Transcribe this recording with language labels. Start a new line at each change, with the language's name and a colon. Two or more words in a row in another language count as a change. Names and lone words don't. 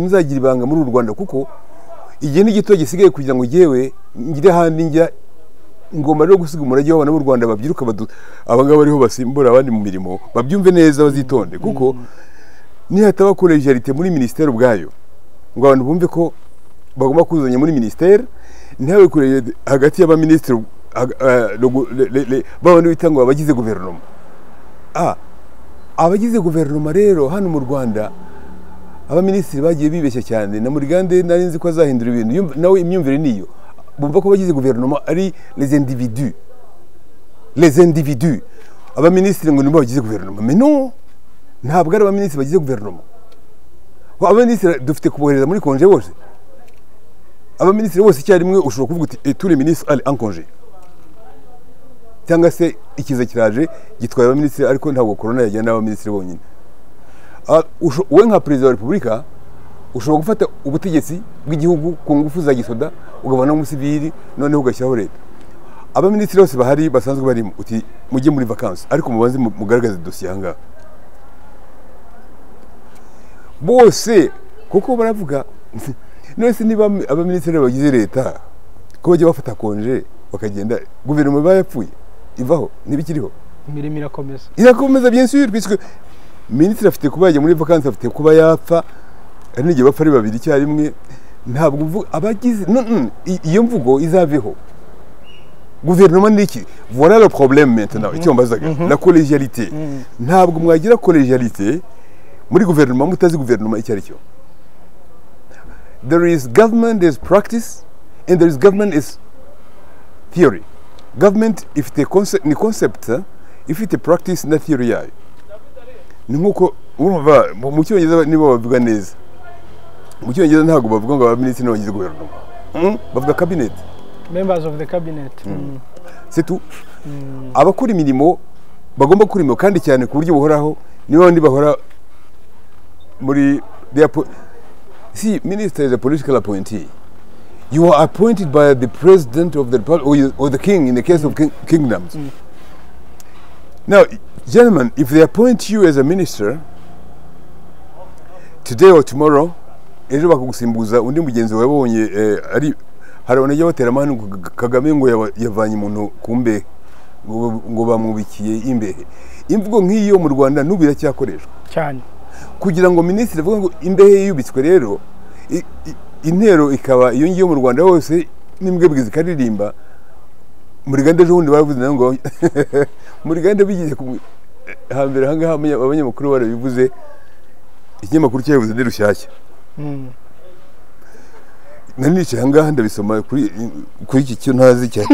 Kinyarwanda: uzagira ibanga muri u Rwanda, kuko igihe ni gito gisigaye kugira ngo jewe ngire handi njya ngomba no gusiga umurage w'abana b'u Rwanda babyiruka abangaba bariho basimbura abandi mu mirimo, babyumve neza bazitonde, kuko ni hataba collegialité muri ministère ubwayo ngo abantu bumve ko bagomba kuzanya muri ministère, ntawe kureye hagati y'aba ministre babandi bitangwa abagize guverinoma. Abagize guverinoma rero hano mu Rwanda aba ministre bagiye bibeshya cyane, na muri Gande nari nzi ko azahindura ibintu, nawe imyumvire niyo bumva ko bagize guverinoma ari
French: les individus.
Kinyarwanda: Aba ministre ngo nibo bagize guverinoma,
French: mais non,
Kinyarwanda: ntabwo ari aba ministre bagize guverinoma. Aba ministre dufite kubohereza muri congé bose, aba ministre bose icyarimwe ushobora kuvuga uti
French: tous les ministres allez en congé,
Kinyarwanda: cyangwa se ikiza kiraje gitwaye aba ministre, ariko ntabwo corona yajyana aba ministre bonyine. We nka president wa Republika ushobora gufata ubutegetsi bw'igihugu ku ngufu za gisoda ugabana n'umusivili, noneho ugashyiraho leta. Aba ministre bose bahari basanzwe barimo uti mujye muri vacances, ariko mubanze mugaragaze dossier hanga bose, kuko baravuga nese niba aba ministre bagize leta ko bajya bafata konje bakagenda, guverinoma bayapfuye ivaho ntibikiriho, imirimo irakomeza
French: bien sûr, puisque
Kinyarwanda: ministre afite kuba yajya muri vacances, afite kuba yapfa, ari n'igihe bapfa ari babiri icyarimwe. Ntabwo mvuga abagize iyo mvugo izaveho. Guverinoma ni iki?
French: Voilà le problème maintenant.
Kinyarwanda: Icyo mbazaga
French: la collégialité.
Kinyarwanda: Ntabwo mwagira collégialité muri guverinoma mutazi guverinoma icyo ari cyo.
English: there is government is practice and there is government is theory.
Kinyarwanda: Government ifite ni concept ifite practice na theory yayo. Ni nkuko urumva mu cyongereza nibo bavuga neza. Mu cyongereza ntabwo bavuga ngo abaminisitiri n'abagize guverinoma. Bavuga cabinet.
English: Members of the cabinet.
French: C'est tout.
Kinyarwanda: Abakora imirimo bagomba gukora imirimo kandi cyane ku buryo buhoraho nibo bandi bahora muri
English: see, minister is a political appointee. You are appointed by the president of the republic or the king in the case of kingdoms. Now, gentlemen, if they appoint you as a minister today or tomorrow,
Kinyarwanda: ejo bakagusimbuza undi mugenzi wawe babonye ari hari abanajya batera amahane Kagame ngo yavanye umuntu kumbe ngo bamwubikiye imbehe. Imvugo nk'iyo mu Rwanda n'ubu iracyakoreshwa cyane kugira ngo minisitiri avuga ngo imbehe yubitswe rero intero ikaba iyo ngiyo mu Rwanda hose n'imbwe bwiza karirimba muri Ganda ejo bundi baravuze ngo muri Ganda bigize hambere hangaha abanyamakuru barabivuze ikinyamakuru cyavuze ndi rushyashya nanicaye hangaha ndabisoma kuri iki cyo ntazi cyane